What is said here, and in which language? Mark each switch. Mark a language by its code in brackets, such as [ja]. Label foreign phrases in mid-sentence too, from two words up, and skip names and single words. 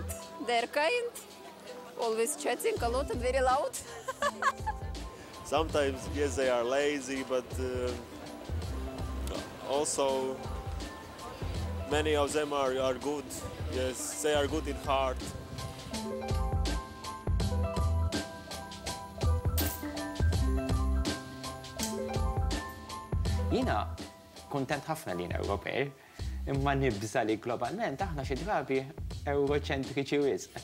[en] They're kind, always chatting a lot and very loud. Sometimes, yes, they are lazy, but also many of them are good. Yes, they are good in heart. [mt] Jina kontent ħafna li Ewropej, imma nibża li globalment aħna xi drabi euroċentriċi wisq.